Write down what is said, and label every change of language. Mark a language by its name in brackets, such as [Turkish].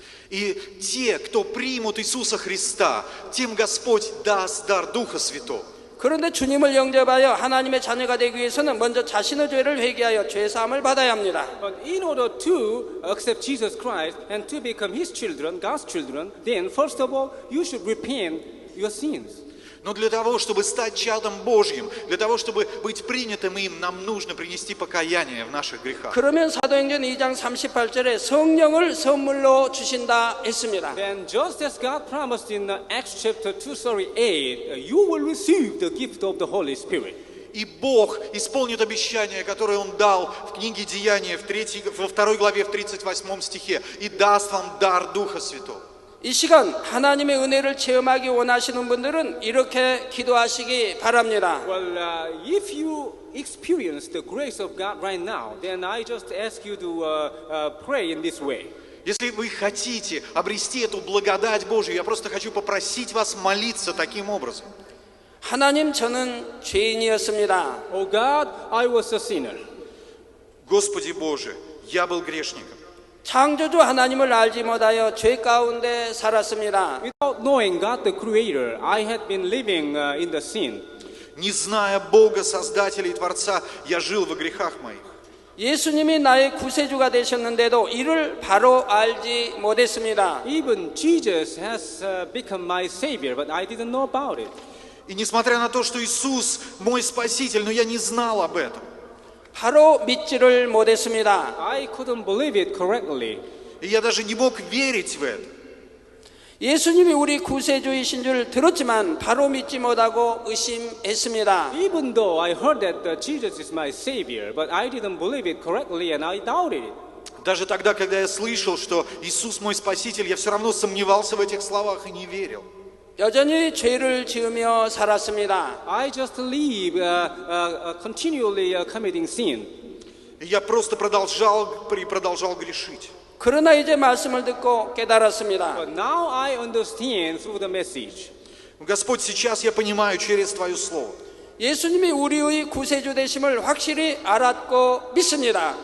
[Russian] И те, кто примут Иисуса Христа, тем Господь даст дар Духа Святого. [Korean] 그런데 주님을 영접하여 하나님의 자녀가 되기 위해서는 먼저 자신의 죄를 회개하여 죄 사함을 받아야 합니다. [English] But in order to accept Jesus Christ and to become His children, God's children, then first of all, you should repent your sins. [Russian] Но для того, чтобы стать чадом Божьим, для того, чтобы быть принятым им, нам нужно принести покаяние в наших грехах. [Korean] 그러면 사도행전 2장 38절에 성령을 선물로 주신다 했습니다. [English] Then just as God promised in Acts chapter 2:38, you will receive the gift of the Holy Spirit. [Russian] И Бог исполнит обещание, которое Он дал в книге Деяния во 2 главе, в 38 стихе, и даст вам дар Духа Святого. [Korean] 이 시간 하나님의 은혜를 체험하기 원하시는 분들은 이렇게 기도하시기 바랍니다. [English] Well, if you experience the grace of God right now, then I just ask you to pray in this way. [Russian] Если вы хотите обрести эту благодать Божью, я просто хочу попросить вас молиться таким образом. [Korean] 하나님, 저는 죄인이었습니다. [English] Oh God, I was a sinner. [Russian] Господи Боже, я был грешником. [Korean] 창조주 하나님을 알지 못하여 죄 가운데 살았습니다. [English] Without knowing God the Creator, I had been living in the sin. [Russian] Не зная Бога, Создателя и Творца, я жил во грехах моих. [Korean] 예수님이 나의 구세주가 되셨는데도 이를 바로 알지 못했습니다. [English] Even Jesus has become my Savior, but I didn't know about it. [Russian] И несмотря на то, что Иисус мой Спаситель, но я не знал об этом. [Korean] 바로 믿지를 못했습니다. [English] I couldn't believe it correctly. [Russian] И я даже не мог верить в это. [Korean] 예수님이 우리 구세주이신 줄 들었지만 바로 믿지 못하고 의심했습니다. [English] Even though I heard that Jesus is my Savior, but I didn't believe it correctly and I doubted it. [Russian] Даже тогда, когда я слышал, что Иисус мой Спаситель, я все равно сомневался в этих словах и не верил. [Korean] 여전히 죄를 지으며 살았습니다. [English] I just live continually committing sin. [Russian] И я просто продолжал грешить. [Korean] 그러나 이제 말씀을 듣고 깨달았습니다. [English] But now I understand through the message. [Russian] Господь, сейчас я понимаю через Твое Слово. [Korean] 예수님이 우리의 구세주 되심을 확실히 알았고 믿습니다.